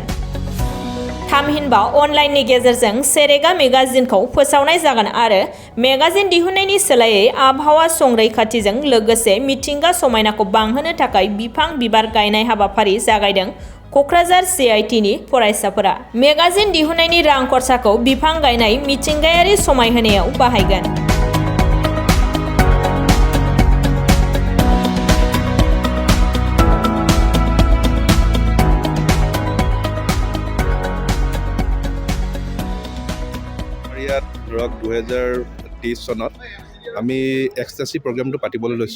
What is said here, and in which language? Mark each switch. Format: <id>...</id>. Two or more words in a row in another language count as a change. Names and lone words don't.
<brx>थामहिनबा अनलाइननि गेजेरजों सेरेगा मेगाजिनखौ फोसावनाय जागोन आरो मेगाजिन दिहुननायनि सोलायै आबहावा संरैखाथिजों लोगोसे मिथिंगा समायनाखौ बांहोनो थाखाय बिफां बिबार गायनाय हाबाफारि जागायदों क'क्राझार CITनि फरायसाफोरा। मेगाजिन दिहुननायनि रां खरसाखौ बिफां गायनाय, मिथिंगायारि समायहोनायाव बाहायगोन।</brx> <as>ইয়াত ধৰক 2023 চনত আমি এক্সটেসি প্ৰগ্ৰামটো পাতিবলৈ লৈছোঁ।</as>